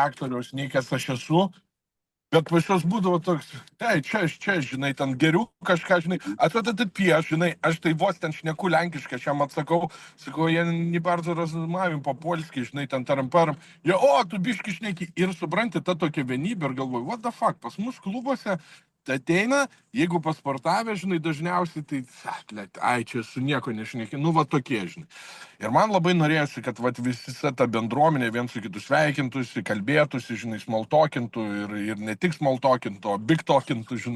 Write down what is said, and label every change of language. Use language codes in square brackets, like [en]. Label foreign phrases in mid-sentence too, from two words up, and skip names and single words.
[lt] aktoriaus, nei kas aš esu, bet pas juos būdavo toks, čia, žinai, ten geriau kažką, žinai, atvedat pieš, žinai, aš tai vos ten šneku lenkiškai, aš jam atsakau, sakau, jie [pl] не bardzo rozumavim po-polski, [lt] žinai, ten taram-param, jie, tu biški šneki, ir supranti, ta tokia vienybė, ir galvoju, [en] what the fuck, [lt] pas mus klubuose ateina, jeigu pasportavę, žinai, dažniausiai, tai, čia su nieko nešneki, va tokie, žinai. Ir man labai norėjosi, kad visa ta bendruomenė vien su kitu sveikintųsi, kalbėtųsi, žinai, smalltalkintų ir ne tik smalltalkintų, o bigtalkintų, žinai.